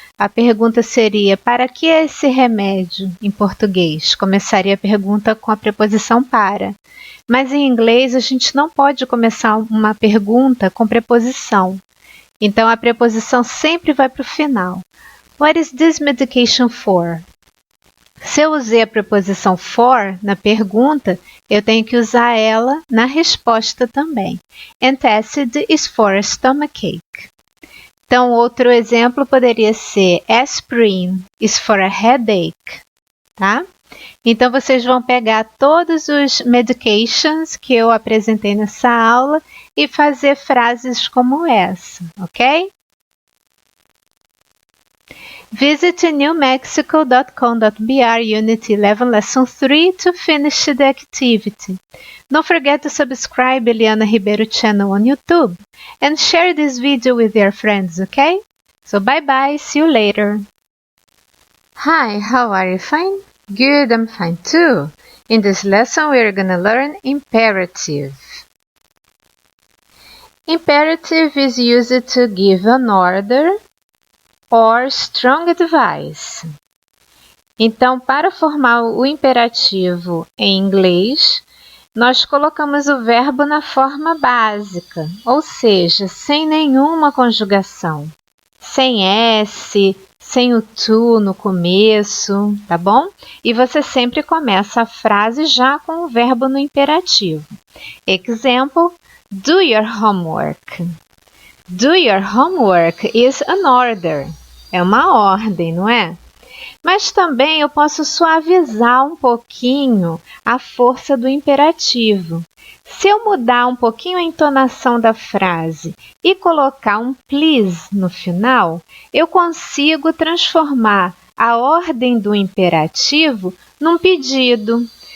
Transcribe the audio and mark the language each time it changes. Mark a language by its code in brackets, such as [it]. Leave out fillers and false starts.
[pt] A pergunta seria, para que é esse remédio em português? Começaria a pergunta com a preposição para. Mas em inglês, a gente não pode começar uma pergunta com preposição. Então, a preposição sempre vai para o final. [en] What is this medication for? [pt] Se eu usei a preposição for na pergunta, eu tenho que usar ela na resposta também. [en] Antacid is for a stomachache. [pt] Então, outro exemplo poderia ser [en] aspirin is for a headache, [pt] tá? Então, vocês vão pegar todos os medications que eu apresentei nessa aula e fazer frases como essa, ok? [en] Visit newmexico.com.br Unit 11 Lesson 3 to finish the activity. Don't forget to subscribe Eliana Ribeiro channel on YouTube and share this video with your friends, okay? So bye bye, see you later. Hi, how are you? Fine? Good, I'm fine too. In this lesson we're gonna learn imperative. Imperative is used to give an order or strong advice. [pt] Então, para formar o imperativo em inglês, nós colocamos o verbo na forma básica, ou seja, sem nenhuma conjugação, sem S, sem o to no começo, tá bom? E você sempre começa a frase já com o verbo no imperativo. [en] Example, do your homework. Do your homework is an order. [pt] É uma ordem, não é? Mas também eu posso suavizar um pouquinho a força do imperativo. Se eu mudar um pouquinho a entonação da frase e colocar um please no final, eu consigo transformar a ordem do imperativo num pedido.